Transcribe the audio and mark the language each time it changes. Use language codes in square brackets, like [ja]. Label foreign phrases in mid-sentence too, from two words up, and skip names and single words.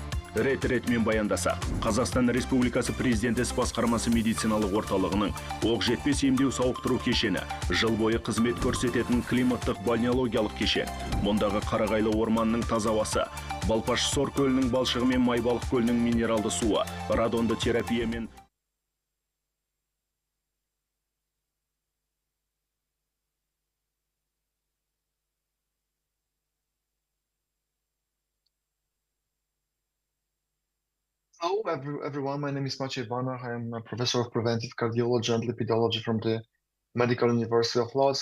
[kk] Рет-ретмен баяндаса, Қазақстан Республикасы Президенті іс басқармасы медициналық орталығының оқжетпес емдеу сауықтыру кешені жыл бойы қызмет көрсететін климаттық бальнеологиялық кешен. Мұндағы Қарағайлы орманның таза ауасы, Балпаш Сор көлінің балшығы мен Майбалық көлінің минералды суы, радонды терапия мен [en] Hello, everyone. My name is Maciej Banach. I am a professor of preventive cardiology and lipidology from the Medical University of Lodz.